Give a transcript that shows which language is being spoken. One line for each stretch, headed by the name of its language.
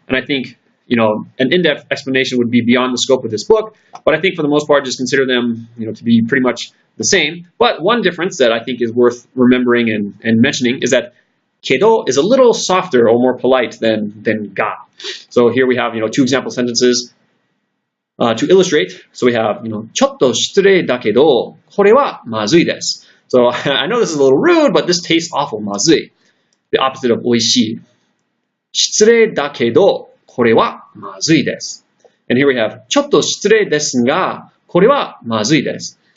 English: And I think, an in-depth explanation would be beyond the scope of this book. But I think for the most part, just consider them, to be pretty much the same. But one difference that I think is worth remembering and mentioning is that kedo is a little softer or more polite than ga. So here we have, 2 example sentences to illustrate. So we have,
Japanese: ちょっと失礼だけど、これはまずいです.
English: So I know this is a little rude, but this tastes awful, まずい. The opposite of おいしい.
Japanese: 失礼だけど、これはまずいです.
English: And here we have
Japanese: ちょっと失礼ですが、これはまずいです.